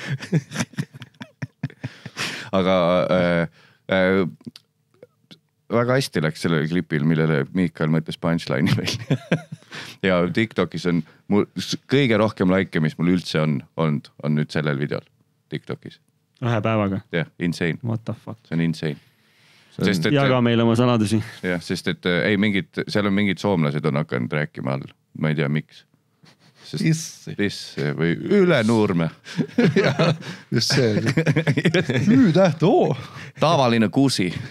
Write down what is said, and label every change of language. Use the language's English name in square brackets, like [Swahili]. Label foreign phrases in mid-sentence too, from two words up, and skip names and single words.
[Estonian] Aga väga hästi läks sellele klipil, millele Miikal mõtles punchline'i veel. Ja TikTokis on kõige rohkem like, mis mul üldse on nüüd sellel videol TikTokis. 1 päevaga? Jah, insane. [English] What the fuck? [Estonian] See on insane. Jaga meile oma saladusi. Jah, sest et seal on mingid soomlased on hakanud rääkima all. Ma ei tea, miks. Piss või Ülenurme. Just see. Ü-täht, Tavaline kusi.